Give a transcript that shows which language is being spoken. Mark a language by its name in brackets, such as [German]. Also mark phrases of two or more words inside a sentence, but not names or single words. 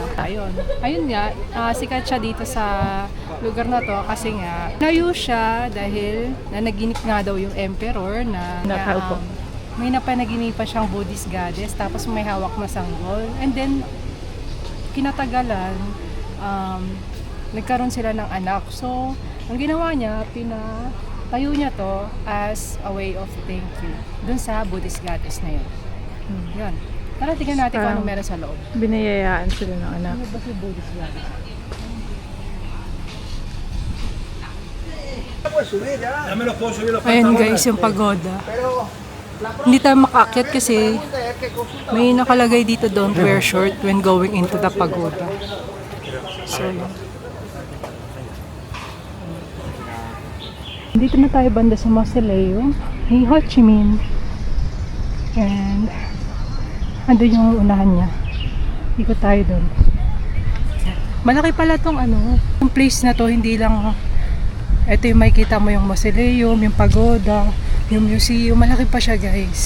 [Filipino] Ayun nga, sikat siya dito sa lugar na to kasi nga nayo siya dahil nanaginip nga daw yung emperor na Nakaupo. may napanaginipan siyang Buddhist goddess tapos may hawak na sanggol. And then kinatagalan, nagkaroon sila ng anak. So, ang ginawa niya, tayo niya to [English] as a way of thank you [Filipino] dun sa Buddhist goddess na yun. Yun. Tara, tingnan natin kung Parang- anong meron sa loob. Binayayaan sila ng anak. Ano ba si Buddhist vlog? [Spanish] Ya me los puedo subir los [Filipino] Ayan [Spanish] pantalones. [Filipino] guys, yung pagoda. Hindi tayo makaakyat kasi may nakalagay dito, [English] don't wear short when going into the pagoda. [Filipino] So, yun. Dito na tayo banda sa mausoleo ni Ho Chi Minh. And ando yung unahan niya. Ikot tayo doon. Malaki pala tong yung place na to, hindi lang ito yung makikita mo yung mausoleum, yung pagoda, yung museum, malaki pa siya guys.